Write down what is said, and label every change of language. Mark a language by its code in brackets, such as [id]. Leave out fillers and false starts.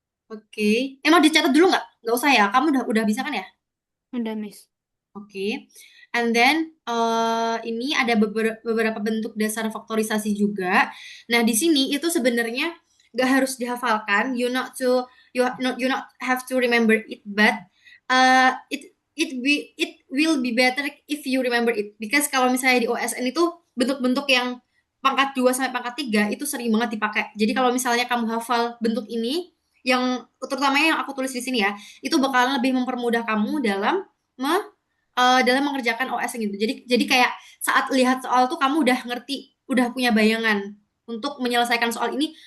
[id] Oke, emang dicatat dulu nggak? Nggak usah ya. Kamu udah bisa kan ya? Udah, Miss. Oke, [en] and then [id] ini ada beberapa bentuk dasar faktorisasi juga. Nah, di sini itu sebenarnya nggak harus dihafalkan. [en] You not have to remember it, but it will be better if you remember it. [id] Because kalau misalnya di OSN itu bentuk-bentuk yang pangkat 2 sampai pangkat 3 itu sering banget dipakai. Jadi kalau misalnya kamu hafal bentuk ini yang terutamanya yang aku tulis di sini ya, itu bakalan lebih mempermudah kamu dalam mengerjakan OS gitu. Jadi kayak saat lihat soal tuh kamu udah ngerti, udah punya bayangan untuk menyelesaikan soal ini.